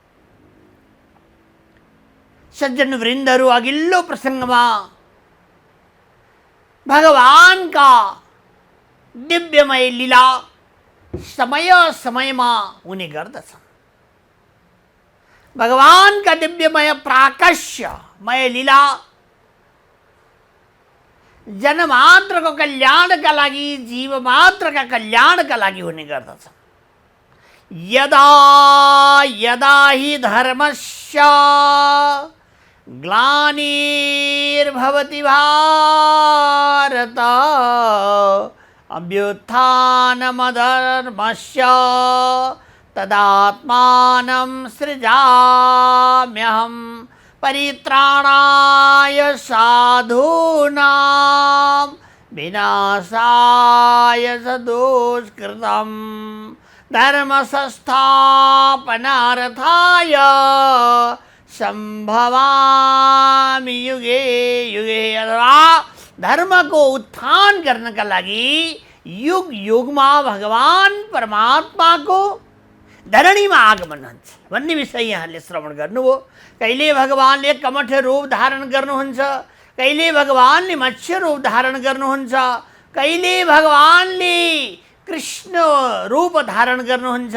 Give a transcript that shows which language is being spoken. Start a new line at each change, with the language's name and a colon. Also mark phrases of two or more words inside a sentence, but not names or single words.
Nepali: सज्जन वृन्दहरू अघिल्लो प्रसङ्गमा भगवानका दिव्यमय लीला समय समयमा हुने गर्दछन्। भगवानका दिव्यमय प्राकश्यमय लीला जनमात्रको कल्याणका लागि जीवमात्रका कल्याणका लागि हुने गर्दछ।
Sanskrit: यदा यदा हि धर्मस्य ग्लानिर्भवति भारत अभ्युत्थानमधर्मस्य तदात्मानं सृजाम्यहं परित्राणाय साधूनां विनाशाय च दुष्कृतम् धर्म संस्थापनार्थाय संभवामि युगे युगे।
Nepali: अथवा धर्म को उत्थान गर्नका लागि युग युगमा भगवान परमात्मा को धरणीमा आगमन हुन्छ भन्ने विषय यहाँले श्रवण गर्नुभयो। कहिले भगवानले कमठ रूप धारण गर्नुहुन्छ, कहिले भगवानले मत्स्य रूप धारण गर्नुहुन्छ, कहिले भगवानले कृष्ण रूप धारण गर्नुहुन्छ।